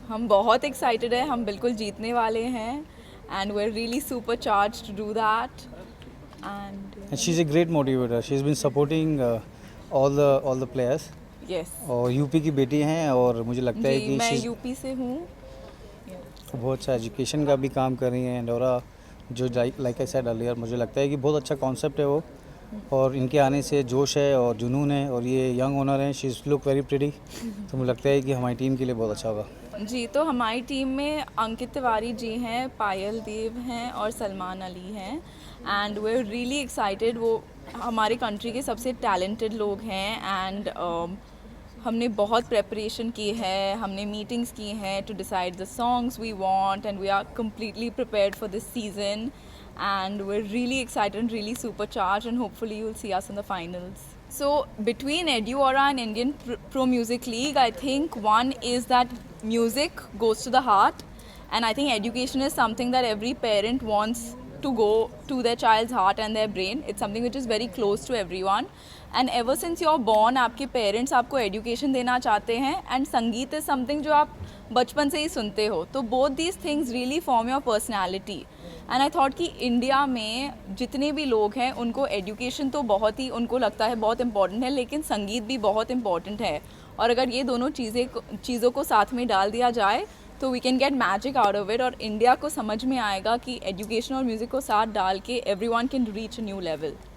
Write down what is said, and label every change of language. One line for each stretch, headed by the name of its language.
Hindi: हम बहुत excited हैं, हम बिल्कुल जीतने वाले हैं,
English: and we're really super charged to do that. And And she's a great motivator. She's been supporting all the players. yes,
Hindi: और यूपी की बेटी हैं और मुझे लगता है जी कि मैं
English: she's
Hindi: यूपी से हूँ। बहुत अच्छा एजुकेशन का भी काम कर रही हैं। एंडोरा जो
English: like I said earlier,
Hindi: मुझे लगता है कि बहुत अच्छा कॉन्सेप्ट है वो, और इनके आने से जोश है और जुनून है, और ये यंग ओनर हैं,
English: She look very pretty.
Hindi: तो मुझे लगता है कि हमारी टीम के लिए बहुत अच्छा होगा। जी, तो हमारी टीम में अंकित तिवारी जी हैं, पायल देव हैं और सलमान अली हैं।
English: And we are really excited.
Hindi: वो हमारे कंट्री के सबसे टैलेंटेड लोग हैं।
English: and
Hindi: हमने बहुत प्रेपरेशन की है, हमने मीटिंग्स की हैं
English: To decide the songs we want, and we are completely prepared for this season, and we're really excited and really supercharged, and hopefully you'll see us in the finals. So between Eduara and Indian Pro Music League, I think one is that music goes to the heart, and I think education is something that every parent wants to go to their child's heart and their brain. It's something which is very close to everyone, and ever since you're born
Hindi: आपके parents आपको education देना चाहते हैं,
English: and संगीत is something
Hindi: जो आप बचपन से ही सुनते हो।
English: तो both these things really form your personality.
Hindi: And I thought कि इंडिया में जितने भी लोग हैं उनको एजुकेशन तो बहुत ही, उनको लगता है बहुत इम्पॉर्टेंट है, लेकिन संगीत भी बहुत इम्पॉर्टेंट है। और अगर ये दोनों चीज़ों को साथ में डाल दिया जाए तो
English: we can get magic out of it,
Hindi: और इंडिया को समझ में आएगा कि एजुकेशन और म्यूज़िक को साथ डाल के
English: Everyone can reach a new level.